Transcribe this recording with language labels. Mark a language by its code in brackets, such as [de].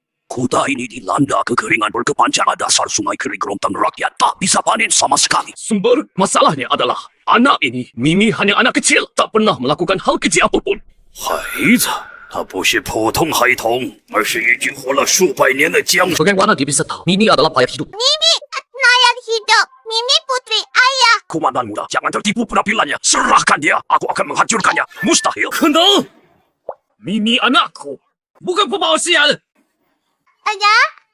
[id] Kota ini dilanda kekeringan berkepanjangan. Dasar sungai kering gerontang rakyat tak bisa panen sama sekali. Sumber masalahnya adalah anak ini, Mimi hanya anak kecil, tak pernah melakukan hal keji apapun. [zh] 孩子，他不是普通孩童，而是已经活了数百年的僵尸。 [id] Bagaimana dia bisa tahu Mimi adalah mayat hidup? Mimi, nayat hidup. Mimi putri ayah. Komandan muda, jangan tertipu penampilannya. Serahkan dia, aku akan menghancurkannya. Mustahil. Kenal? Mimi anakku, bukan pembawa sial. Ayah,